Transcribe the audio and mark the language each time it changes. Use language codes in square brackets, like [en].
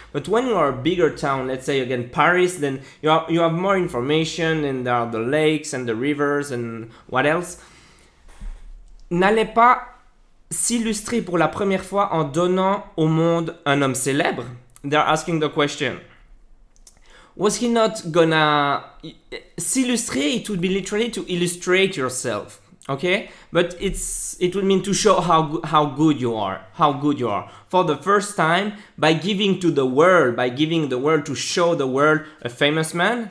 [en] But when you are a bigger town, let's say again Paris, then you have more information and there are the lakes and the rivers and what else. [fr] N'allait pas s'illustrer pour la première fois en donnant au monde un homme célèbre? [en] They're asking the question. Was he not gonna s'illustrer? It would be literally to illustrate yourself, okay? But it would mean to show how good you are, for the first time by giving the world to show the world a famous man.